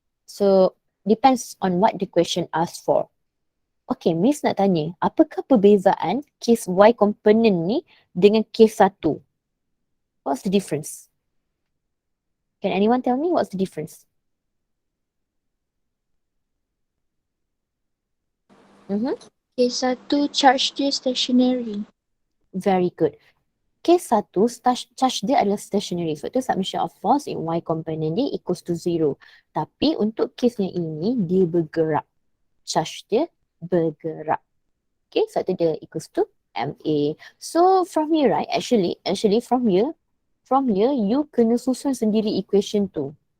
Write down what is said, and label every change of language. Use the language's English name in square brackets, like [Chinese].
[English] So depends on what the question asks for. Okay, [Malay] Miss nak tanya, apakah perbezaan case Y component ni dengan case 1? [English] What's the difference? Can anyone tell me what's the difference? [Malay] Case 1 charge dia stationary. [English] Very good. [Malay] Case 1, charge dia adalah stationary. So, itu submission of force in Y component dia equals to 0. Tapi untuk case yang ini, dia bergerak. Charge dia bergerak. Okay, so itu dia equals to MA. [English] So, from here, right, actually from here, you [Malay] kena susun sendiri equation tu.